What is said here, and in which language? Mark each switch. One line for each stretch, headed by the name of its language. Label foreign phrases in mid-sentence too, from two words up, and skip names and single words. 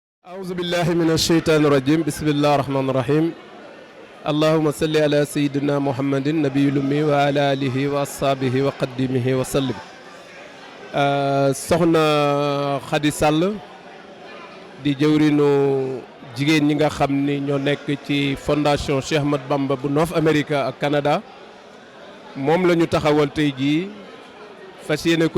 Arabic: أعوذ بالله من الشيطان الرجيم بسم الله الرحمن الرحيم اللهم صل على سيدنا محمد النبي الأمي وعلى آله وأصحابه وقدمه وسلم
Wolof: soxna Khady Sall di jëwriñu jigéen ñi nga xam ni ñoo nekk ci fondation Cheikh Ahmadou Bamba bu North America ak Canada moom la ñu taxawal tey jii fas yéene ko